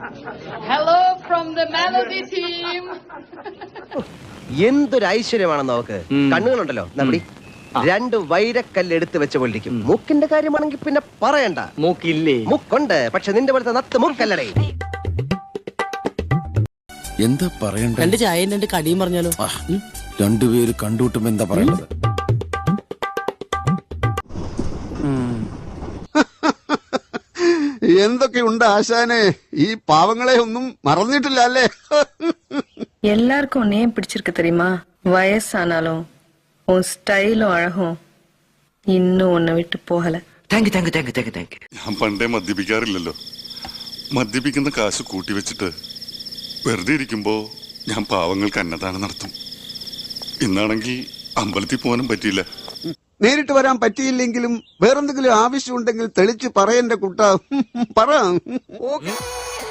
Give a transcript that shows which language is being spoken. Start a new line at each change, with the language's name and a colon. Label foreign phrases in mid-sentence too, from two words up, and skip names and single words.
English: Hello from the Melody team.
Malayalam: എന്തൊരു ഐശ്വര്യമാണെന്ന് നോക്ക്. കണ്ണുകളുണ്ടല്ലോ നമ്മുടെ രണ്ട് വൈരക്കല്ല് എടുത്ത് വെച്ച പോലിരിക്കും. മൂക്കിന്റെ കാര്യമാണെങ്കിൽ പിന്നെ പറയണ്ട. മൂക്കില്ലേ? മൂക്കുണ്ട്, പക്ഷെ നിന്റെ പോലത്തെ നത്ത് മൂക്കല്ലടേ. എന്താ പറയണ്ട? രണ്ട് ചായയും രണ്ട് കടിയും പറഞ്ഞാലോ? രണ്ടുപേര് കണ്ടുകിട്ടുമ്പോ എന്താ പറയണ്ടത്? എന്തൊക്കെയുണ്ട് ആശാനെ, ഈ പാവങ്ങളെ ഒന്നും മറന്നിട്ടില്ല അല്ലേ?
Tamil: எல்லாருக்கும் உன்னையே பிடிச்சிருக்கு தெரியுமா? வயசானாலும் உன் ஸ்டைலும் அழகும் இன்னும் உன்னை விட்டு போகல.
Malayalam: ഞാൻ പണ്ടേ മദ്യപിക്കാറില്ലല്ലോ. മദ്യപിക്കുന്ന കാശ് കൂട്ടിവെച്ചിട്ട് വെറുതെ ഇരിക്കുമ്പോ ഞാൻ പാവങ്ങൾക്ക് അന്നദാനം നടത്തും. ഇന്നാണെങ്കിൽ അമ്പലത്തിൽ പോകാനും പറ്റിയില്ല. നേരിട്ട് വരാൻ പറ്റിയില്ലെങ്കിലും വേറെന്തെങ്കിലും ആവശ്യമുണ്ടെങ്കിൽ തെളിച്ച് പറയന്റെ കുട്ട പറ.